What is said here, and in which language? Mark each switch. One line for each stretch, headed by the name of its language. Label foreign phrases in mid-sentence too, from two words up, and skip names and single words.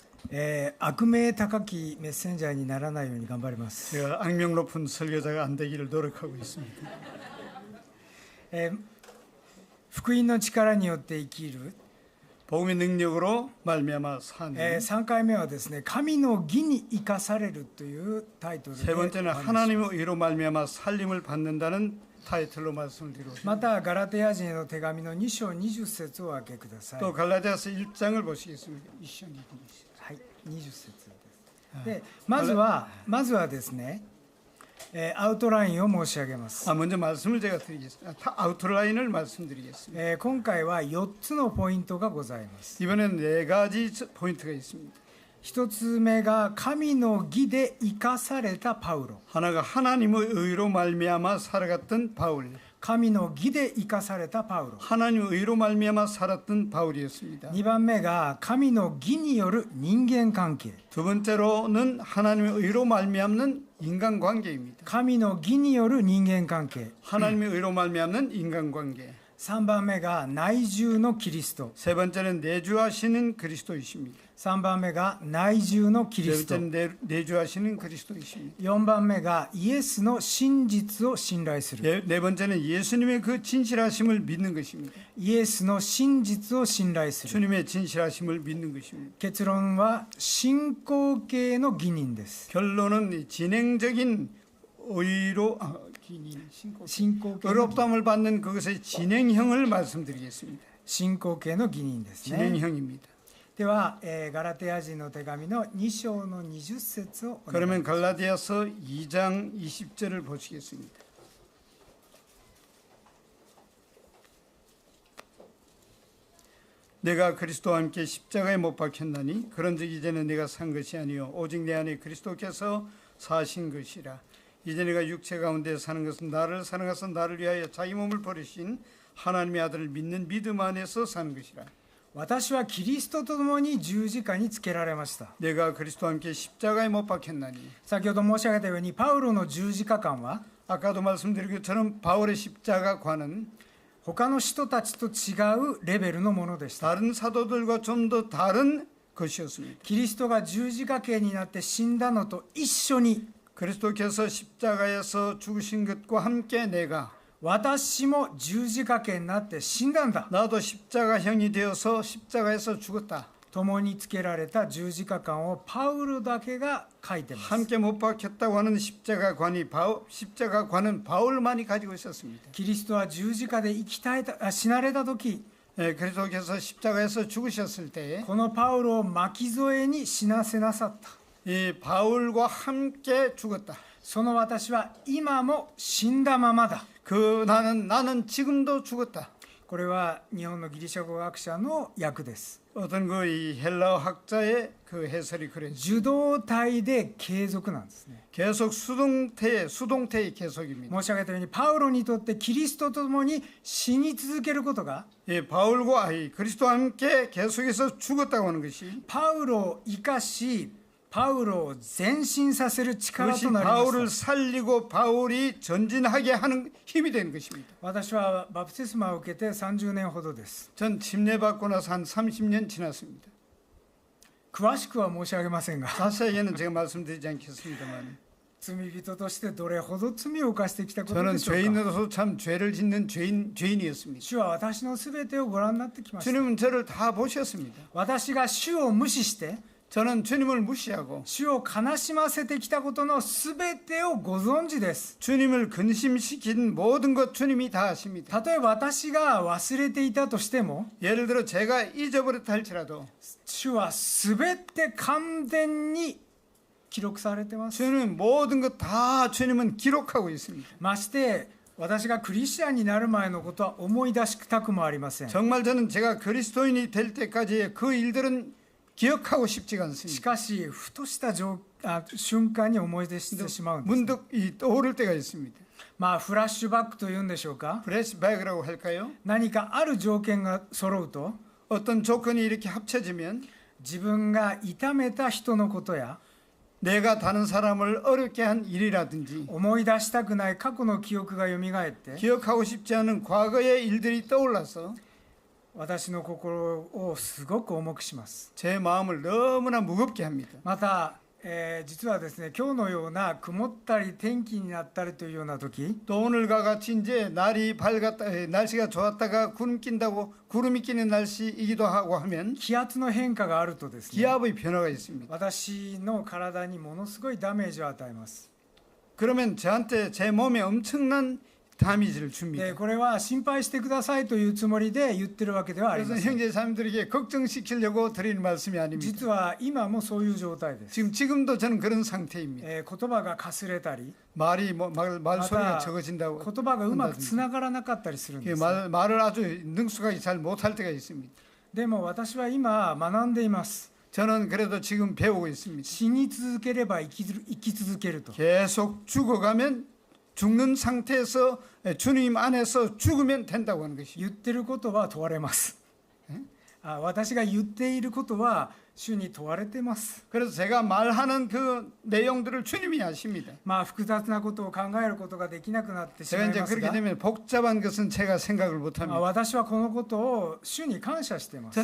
Japanese: 悪名高きメッセンジャーにならないように頑張ります。
Korean: 제가 악명 높은 설교자가 안 되기를 노력하고 있습니다.
Japanese: 福音の力によって生きる、
Korean: 복음의 능력으로 말미암아 사는.
Japanese: 3 回目はですね、神の義に生かされるというタイトルで
Korean: 세
Japanese: お話し
Korean: 번째는 하나님의 의로 말미암아 살림을 받는다는 타이틀로 말씀을 드리고
Japanese: またガラテヤ人への手紙の2章20節を開けください。
Korean: 또 갈라디아서 1장을 보시겠습니다.
Japanese: はい、20節です。で、まずはですね、アウトラインを申し上げます。
Korean: 먼저 말씀을 제가 드리겠습니다. 아웃라인을 말씀드리겠습니다.
Japanese: 今回は4つのポイントがございます。
Korean: 이번엔 4가지 포인트가 있습니다.
Japanese: 1 つ目が神の義で生かされたパウロ。
Korean: 하나가 하나님의 의로 말미암아 살아갔던 바울.
Japanese: 神の義で生かされたパウロ。
Korean: 하나님의 의로 말미암아 살았던 바울이었습니다.
Japanese: 2 番目が神の義による人間関係。
Korean: 두 번째로는 하나님의 의로 말미암는 인간관계입니다.
Japanese: 神の義による人間関係。
Korean: 하나님의 의로 말미암는 인간관계.
Japanese: 3 番目が内住のキリスト。
Korean: 세 번째는 내주하시는 그리스도이십니다.
Japanese: 3 番目が内住のキリ
Korean: 네
Japanese: スト。
Korean: 번째는 내주하시는 그리스도이십니다.
Japanese: 4 番目がイエスの真実を信頼する。
Korean: 네 번째는 예수님의 그 진실하심을 믿는 것입니다.
Japanese: イエスの真実を信頼する。
Korean: 주님의 진실하심을 믿는 것입니다.
Japanese: 結論は信仰系の義人です。
Korean: 결론은 진행적인 의로
Japanese: 信仰系の
Korean: 의롭다함을 받는 그것의 진행형을 말씀드리겠습니다.
Japanese: 信仰系の義人ですね。
Korean: 진행형입니다.
Japanese: では、ガラテヤ人の手紙の2章の20節をお願いします。
Korean: 그러면 갈라디아서 2장 20절을 보시겠습니다. 내가 그리스도와 함께 십자가에 못 박혔나니 그런즉 이제는 내가 산 것이 아니요 오직 내 안에 그리스도께서 사신 것이라. 이제 내가 육체 가운데 사는 것은 나를 사랑하사 나를 위하여 자기 몸을 버리신 하나님의 아들을 믿는 믿음 안에서 사는 것이라.
Japanese: 私はキリストと共に十字架につけられました。
Korean: 내가 그리스도와 함께 십자가에 못 박혔나니.
Japanese: 先ほど申し上げたようにパウロの十字架観は
Korean: 아까도 말씀드린 것처럼 바울의 십자가관은
Japanese: 他の人たちと違うレベルのものでした。
Korean: 다른 사도들과 좀 더 다른 것이었습니다.
Japanese: キリストが十字架刑になって死んだのと一緒に
Korean: 그리스도께서 십자가에서 죽으신 것과 함께 내가
Japanese: 私も十字架刑になって死んだんだ。
Korean: 나도 십자가형이 되어서 십자가에서 죽었다.
Japanese: 共につけられた十字架観をパウロだけが書いています。
Korean: 함께 못 박혔다고 하는 십자가관은 바울만이 가지고 있었습니다.
Japanese: キリストは十字架で死なれた時、
Korean: 그리스도께서 십자가에서 죽으셨을 때
Japanese: このパウロを巻き添えに死なせなさった。
Korean: 이 바울과 함께 죽었다.
Japanese: その私は今も死んだままだ。
Korean: 나는 지금도 죽었다.
Japanese: これは日本のギリシャ語学者の訳です。
Korean: 어떤 그 이 헬라어 학자의 그 해설이 그래요.
Japanese: 受動体で継続なんですね。
Korean: 계속 수동태의 계속입니다.
Japanese: 申し上げたようにパウロにとってキリストと共に死に続けることが
Korean: 예, 바울과 그리스도와 함께 계속해서 죽었다고 하는 것이
Japanese: パウロを生かしパウロを前進させる力
Korean: 그것이
Japanese: となりま
Korean: 바울을
Japanese: した。
Korean: 살리고 바울이 전진하게 하는 힘이 되는 것입니다.
Japanese: 私はバプテスマを受けて30年ほどです。
Korean: 전 침례받고 나서 한 30년 지났습니다.
Japanese: 詳しくは申し上げませんが
Korean: 자세하게는 제가 말씀드리지 않겠습니다만
Japanese: 罪人としてどれほど罪を犯してきたこと
Korean: 저는
Japanese: でしょうか。
Korean: 죄인으로서 참 죄를 짓는 죄인이었습니다.
Japanese: 主は私のすべてをご覧になってきました。
Korean: 주님은 저를 다 보셨습니다.
Japanese: 私が主を無視して
Korean: 저는 주님을 무시하고
Japanese: 主を悲しませてきたことのすべてをご存知です。
Korean: 주님을 근심시킨 모든 것 주님이 다 아십니다.
Japanese: 例えば私が忘れていたとしても
Korean: 예를 들어 제가 잊어버렸다 할지라도
Japanese: 主はすべて完全に記録されてます。
Korean: 주님은 모든 것 다 주님은 기록하고 있습니다.
Japanese: まして私がクリスチャンになる前のことは思い出したくもありません。
Korean: 정말 저는 제가 그리스도인이 될 때까지의 그 일들은 기억하고 싶지가
Japanese: し
Korean: 않습니다.
Japanese: かしふとした瞬間に思い出してしまうんです。
Korean: 문득 떠오를 때가 있습니다.
Japanese: まあフラッシュバックというんでしょうか。
Korean: 플래시백이라고 할까요?
Japanese: 何かある条件が揃うと
Korean: 어떤 조건이 이렇게 합쳐지면
Japanese: 自分が痛めた人のことや
Korean: 내가 다른 사람을 어렵게 한 일이라든지
Japanese: 思い出したくない過去の記憶がよみがえって
Korean: 기억하고 싶지 않은 과거의 일들이 떠올라서
Japanese: 私の心をすごく重くします。
Korean: 제 마음을 너무나 무겁게 합니다.
Japanese: また、実はですね、今日のような曇ったり天気になったりというような時、
Korean: 또 오늘과 같이 이제 날이 밝았다, 날씨가 좋았다가 구름 낀다고 구름이 끼는 날씨이기도 하고 하면
Japanese: 気圧の変化があるとですね、
Korean: 기압의 변화가 있습니다.
Japanese: 私の体にものすごいダメージを与えます。
Korean: 그러면 저한테 제 몸에 엄청난 다미지를 줍니다.
Japanese: でこれは心配してくださいというつもりで言ってるわけではあり
Korean: 그래서
Japanese: ません。
Korean: 형제자매들에게 걱정시키려고 드리는 말씀이 아닙니다.
Japanese: 実は今もそういう状態です。
Korean: 지금도 저는 그런 상태입니다.
Japanese: 言葉がかすれたり、
Korean: 말소리가 적어진다고
Japanese: 言葉がうまくつながらなかったりするんです。
Korean: 말을 아주 능숙하게 잘 못할 때가 있습니다.
Japanese: でも私は今学んでいます。
Korean: 저는 그래도 지금 배우고 있습니다.
Japanese: 死に続ければ生き続けると。
Korean: 계속 죽어가면 죽는 상태에서 주님 안에서 죽으면 된다고 하는 것이죠.
Japanese: 言ってることは問われます。私が言っていることは主に問われてます。
Korean: 그래서 제가 말하는 그 내용들을 주님이 아십니다.
Japanese: 複雑なことを考えることができなくなってしま
Korean: 제가
Japanese: い
Korean: 이제
Japanese: ます
Korean: 그렇게
Japanese: が、
Korean: 되면 복잡한 것은 제가 생각을 못합니다.
Japanese: 私はこのことを主に感謝しています。